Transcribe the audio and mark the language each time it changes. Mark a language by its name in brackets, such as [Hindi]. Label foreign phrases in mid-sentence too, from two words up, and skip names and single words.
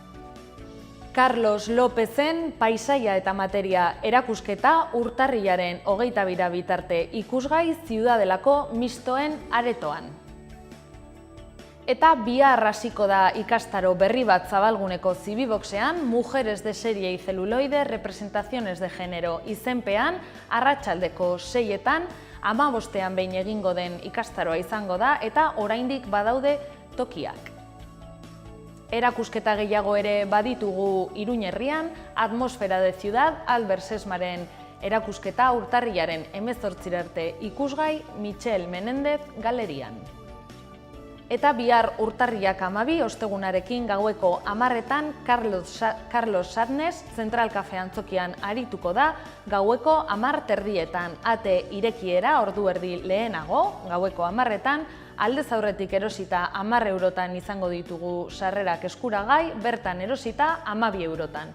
[Basque] Carlos Lópezen Paisaia eta Materia erakusketa urtarrilaren 22 bitarte ikusgai Ziudadelako Mistoen aretoan. Eta bihar hasiko da ikastaro berri bat Zabalguneko Zibiboxean, Mujeres de serie y celuloide, representaciones de género izenpean, arratsaldeko 6etan, 15ean behin egingo den ikastaroa izango da eta oraindik badaude tokiak. Erakusketa gehiago ere baditugu Iruña herrian, Atmosfera de ciudad, Albert Sesmaren erakusketa urtarrilaren 18 arte ikusgai Michel Menéndez galerian. Eta bihar urtarriak 12 ostegunarekin gaueko 10etan Carlos Sadness Zentral Cafe antzokian arituko da gaueko 10:30 ate irekiera ordu erdi lehenago, gaueko 10etan aldez aurretik erosita 10 eurotan izango ditugu sarrerak eskuragai, bertan erosita 12 eurotan.